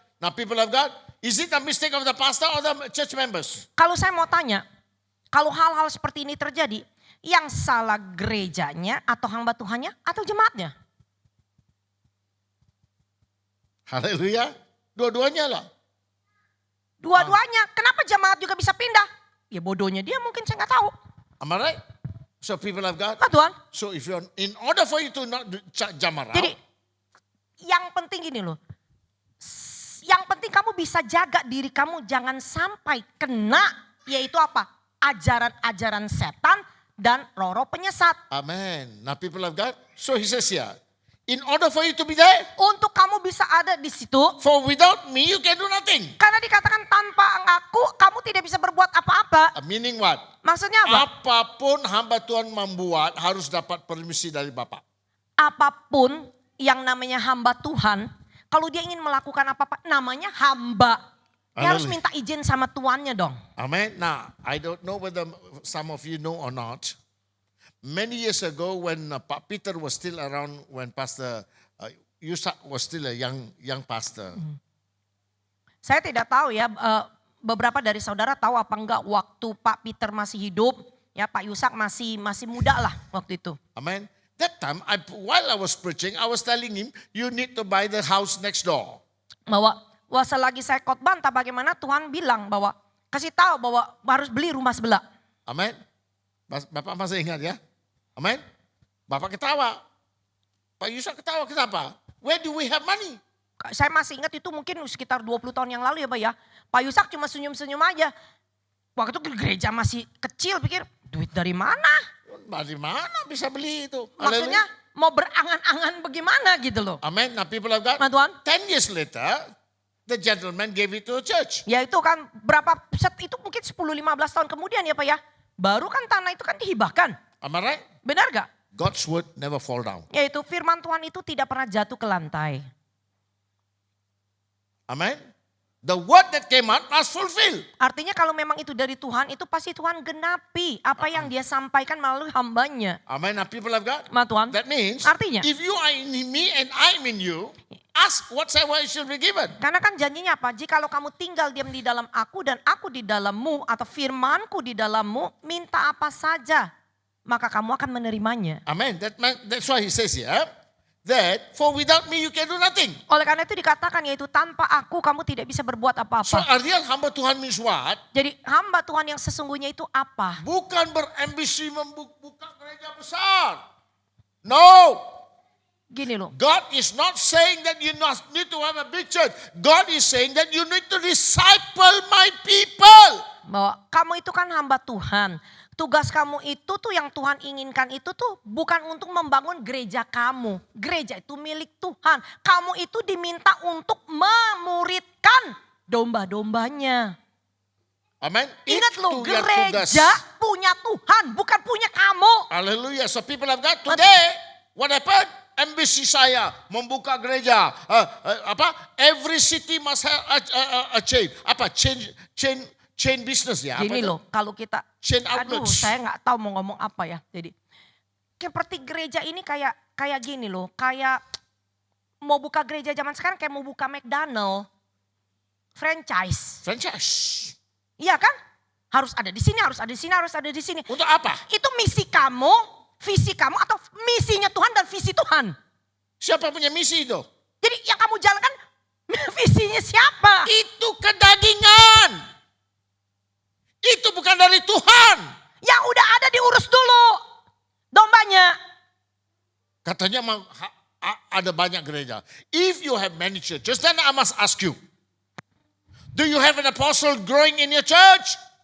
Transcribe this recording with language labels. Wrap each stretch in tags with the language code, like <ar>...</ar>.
<en>Now people of God, is it a mistake of the pastor or the church members?</en> <id>Kalau saya mau tanya, kalau hal-hal seperti ini terjadi, yang salah gerejanya atau hamba Tuhannya atau jemaatnya? Hallelujah. Dua-duanya lah. Dua-duanya. Kenapa jemaat juga bisa pindah? Ya bodohnya dia mungkin, saya nggak tahu.</id> <en>Am I right? So people of God,</en> <id>Nah Tuhan.</id> <en>so if you're, in order for you to not jump around,</en> <id>Jadi yang penting gini loh. Yang penting kamu bisa jaga diri kamu jangan sampai kena, yaitu apa? Ajaran-ajaran setan dan roh-roh penyesat. amen.</id> <en>Now people of God, so he says here, in order for you to be there,</en> <id>Untuk kamu bisa ada di situ,</id> <en>for without me you can do nothing.</en> <id>karena dikatakan tanpa aku kamu tidak bisa berbuat apa-apa.</id> <en>Meaning what?</en> <id>Maksudnya apa? Apapun hamba Tuhan membuat harus dapat permisi dari Bapak. Apapun yang namanya hamba Tuhan, kalau dia ingin melakukan apa-apa namanya hamba. Dia harus minta izin sama tuannya dong. Amen.</id> <en>Now, I don't know whether some of you know or not. Many years ago when Pak Peter was still around, when Pastor Yusak was still a young pastor.</en> <id>Saya tidak tahu ya, beberapa dari saudara tahu apa enggak waktu Pak Peter masih hidup, ya Pak Yusak masih muda lah waktu itu. Amen.</id> <en>That time, while I was preaching, I was telling him, you need to buy the house next door.</en> <id>Bahwa selagi saya khotbah entah bagaimana Tuhan bilang bahwa kasih tahu bahwa harus beli rumah sebelah. Amen. Bapak masih ingat ya? Amen. Bapak ketawa. Pak Yusak ketawa, kenapa?</id> <en>Where do we have money?</en> <id>Saya masih ingat itu mungkin sekitar 20 tahun yang lalu ya Pak ya. Pak Yusak cuma senyum-senyum aja. Waktu itu gereja masih kecil, pikir duit dari mana? Dari mana bisa beli itu? Maksudnya mau berangan-angan bagaimana gitu loh.</id> <en>Amen. Now people of God,</en> <id>Nah Tuhan.</id> <en>10 years later, the gentleman gave it to a church.</en> <id>Ya itu kan berapa, itu mungkin 10-15 tahun kemudian ya Pak ya. Baru kan tanah itu kan dihibahkan.</id> <en>Am I right?</en> <id>Benar gak?</id> <en>God's word never fall down.</en> <id>Yaitu firman Tuhan itu tidak pernah jatuh ke lantai. Amen.</id> <en>the word that came out must fulfill.</en> <id>Artinya kalau memang itu dari Tuhan, itu pasti Tuhan genapi apa yang dia sampaikan melalui hambanya.</id> <en>Amen. Now people of God.</en> <id>Ma Tuhan,</id> <en>That means</en> <id>artinya,</id> <en>if you are in me and I'm in you, ask whatsoever it shall be given.</en> <id>karena kan janjinya apa? Jikalau kamu tinggal diam di dalam aku dan aku di dalammu atau firmanku di dalammu, minta apa saja, maka kamu akan menerimanya. Amen.</id> <en>That's why he says here that for without me you can do nothing.</en> <id>Oleh karena itu dikatakan yaitu tanpa aku kamu tidak bisa berbuat</id> <en>So</en> <id>apa-apa.</id> <en>a real hamba Tuhan means what?</en> <id>Jadi hamba Tuhan yang sesungguhnya itu apa? Bukan berambisi membuka gereja besar. No. Gini loh,</id> <en>God is not saying that you need to have a big church. God is saying that you need to disciple my people.</en> <id>bahwa kamu itu kan hamba Tuhan. Tugas kamu itu tuh yang Tuhan inginkan itu tuh bukan untuk membangun gereja kamu. Gereja itu milik Tuhan. Kamu itu diminta untuk memuridkan domba-dombanya. Amen. Ingat loh, Itu yang gereja punya Tuhan, bukan punya kamu. Hallelujah.</id> <en>So people of God, today what happened?</en> <id>Ambisi saya membuka gereja.</id> <en>Every city must have a chain.</en> <id>Apa? Chain business ya. Gini apa loh, kalau kita,</id> <en>chain</en> <id>aduh</id> <en>outlets.</en> <id>saya nggak tahu mau ngomong apa ya. Jadi seperti gereja ini kayak gini loh, kayak mau buka gereja zaman sekarang kayak mau buka McDonald, franchise. Franchise. Iya kan? Harus ada di sini, harus ada di sini, harus ada di sini. Untuk apa? Itu misi kamu, visi kamu atau misinya Tuhan dan visi Tuhan. Siapa punya misi itu? Jadi yang kamu jalankan visinya siapa? Itu kedagingan. Itu bukan dari Tuhan. Yang udah ada diurus dulu dombanya. Katanya ada banyak gereja.</id> <en>If you have many churches, then I must ask you. Do you have an apostle growing in your church?</en>